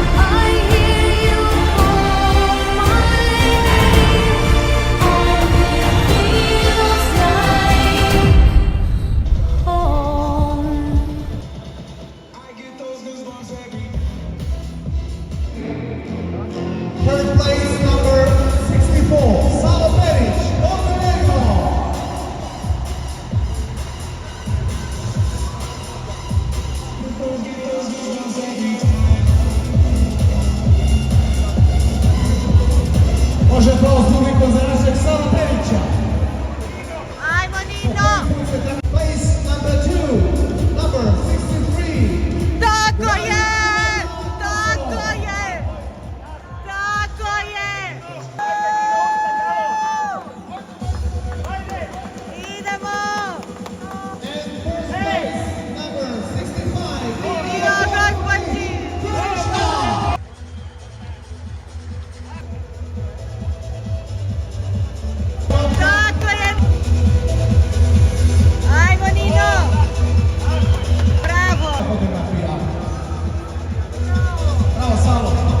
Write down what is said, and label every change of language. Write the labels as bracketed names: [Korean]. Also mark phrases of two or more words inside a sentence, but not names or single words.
[English] I hear you call my name, and it feels like home. Third place, number 64, Salo Peric, Montenegro. [Serbian] Može aplauz publikom za našeg Salo Perića. Ajmo Nino. [English] Place number 2, number 63. [Serbian] Tako je! Tako je! Tako je! Idemo! [English] And first place, number 65. [Serbian] Dio Gospođi! Tako je! Ajmo Nino! Bravo! Fotografija. Bravo, Salo.